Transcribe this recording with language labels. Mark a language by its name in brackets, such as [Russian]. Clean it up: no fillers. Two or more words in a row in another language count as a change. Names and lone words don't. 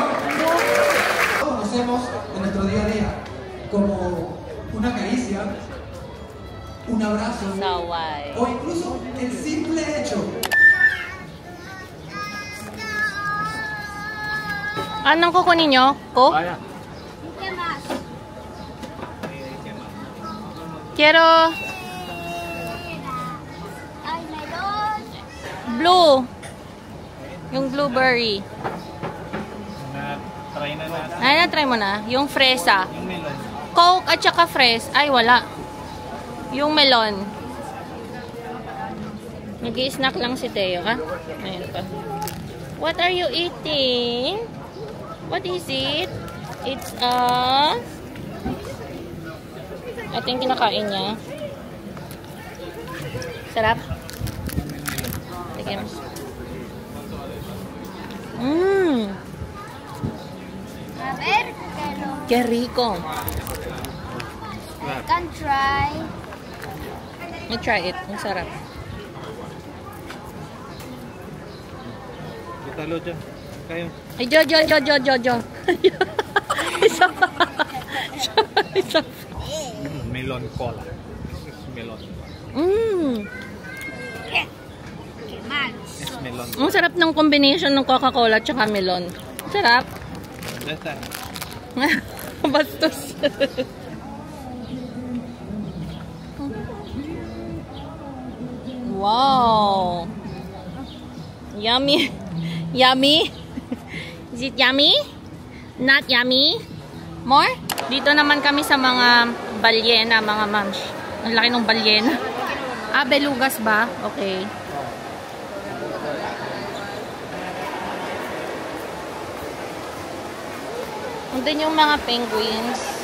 [Spanish] Todos lo hacemos en nuestro día a día, como una caricia, un abrazo, [Filipino] Saway. [Spanish] o incluso el simple hecho. [Filipino] Anong kukunin nyo? Coke? [Spanish] ¿Qué más? Quiero Ay, melón. [Filipino] blue. Yung blueberry. Try na natin. Ay, na-try mo na. Yung fresa. Yung melon. Coke at saka fresh. Ay, wala. Yung melon. Nag-i-snack lang si Teo, ha? Ayan pa. [English] What are you eating? What is it? [Filipino] It's ito yung kinakain niya. Sarap. Tignan mo. [Spanish] A ver, pero Qué rico. [English] can try. Let's try it. [Filipino] Ang sarap. Talo dyan. Kayo. Ay, Jo. Isa pa. [English] Melon cola. This is melon. It's melon. [Filipino] Ang sarap ng combination ng Coca-Cola at saka melon. Sarap. [English] That's that. [Filipino] Bastos. Wow. [English] Yummy. Yummy? Is it yummy? Not yummy? More? [Filipino] Dito naman kami sa mga balyena, mga mams. Ang laki ng balyena. Ah, belugas ba? Okay. Andun yung mga penguins.